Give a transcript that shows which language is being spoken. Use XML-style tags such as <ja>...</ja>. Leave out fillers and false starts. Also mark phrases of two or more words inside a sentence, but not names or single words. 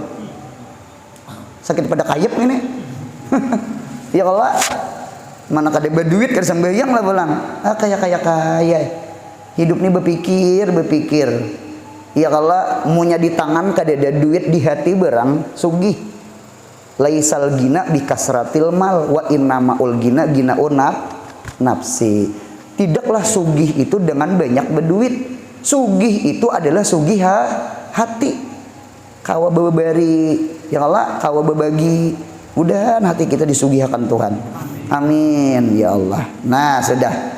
<bjn>Sakit pada kayep ini. Ya Allah. Mana kada berduit kada sembahyang lah pulang. Kaya. Hidup ini berpikir. Ya Allah, munya di tangan kada ada duit, di hati berang sugih.</bjn> <ar>ليس الغنى بكثرة المال وإنما الغنى غنى النفس.</ar> <bjn>Tidaklah sugih itu dengan banyak berduit. Sugih itu adalah sugih hati. Kawa babari, ya Allah, kawa babagi. Mudahan hati kita disugihakan Tuhan.</bjn> <ar>آمين يا الله.</ar> <bjn>Nah, sudah.</bjn>